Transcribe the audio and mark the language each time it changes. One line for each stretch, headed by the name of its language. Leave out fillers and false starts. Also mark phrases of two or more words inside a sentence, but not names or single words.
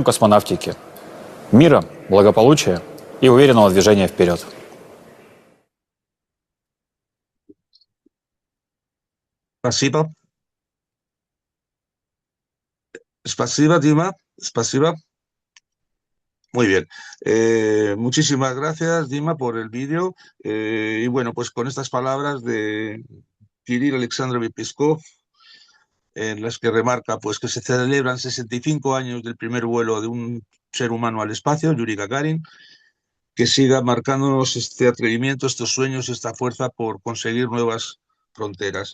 Russian: С Днем космонавтики! Мира, благополучия и уверенного движения вперед. Спасибо. Спasiba, Dima. Spasiba.
Spanish: Muy bien. Muchísimas gracias, Dima, por el vídeo. Y bueno, pues con estas palabras de Kirill Alexandrovich Peskov, en las que remarca pues que se celebran 65 años del primer vuelo de un ser humano al espacio, Yuri Gagarin, que siga marcándonos este atrevimiento, estos sueños, esta fuerza por conseguir nuevas fronteras.